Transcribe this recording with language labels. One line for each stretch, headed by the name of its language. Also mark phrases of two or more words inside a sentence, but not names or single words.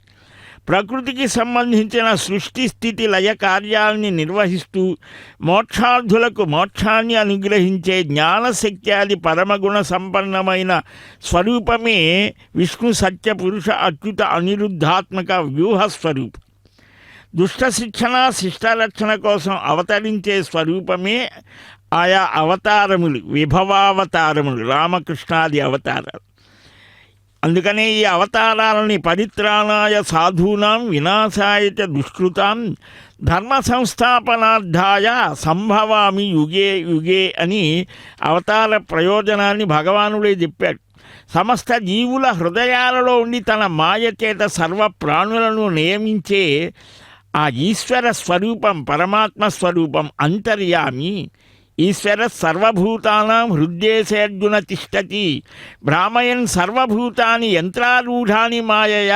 Telugu: ప్రకృతికి సంబంధించిన సృష్టి స్థితి లయ కార్యాలని నిర్వహిస్తూ మోక్షార్థులకు మోక్షాన్ని అనుగ్రహించే జ్ఞానశక్త్యాది పరమగుణ సంపన్నమైన స్వరూపమే విష్ణు సత్య పురుష అచ్యుత అనిరుద్ధాత్మక వ్యూహ స్వరూపం. దుష్ట శిక్షణ శిష్టరక్షణ కోసం అవతరించే స్వరూపమే ఆయా అవతారములు, విభవావతారములు, రామకృష్ణాది అవతారాలు. అందుకనే ఈ అవతారాలని
Sanskrit: పరిత్రాణాయ సాధూనాం వినాశాయ చ దుష్కృతాం ధర్మ సంస్థాపనార్థాయ సంభవామి యుగే యుగే
Telugu: అని అవతార ప్రయోజనాన్ని భగవానుడే చెప్పాడు. సమస్త జీవుల హృదయాలలో ఉండి తన మాయ చేత సర్వ ప్రాణులను నియమించే ఆ ఈశ్వర స్వరూపం, పరమాత్మ స్వరూపం అంతర్యామి.
Sanskrit: ఈశ్వర సర్వభూతానాం హృద్దేశేర్జున తిష్టతి భ్రామయన్ సర్వభూతాని యంత్రారూఢాని మాయయా.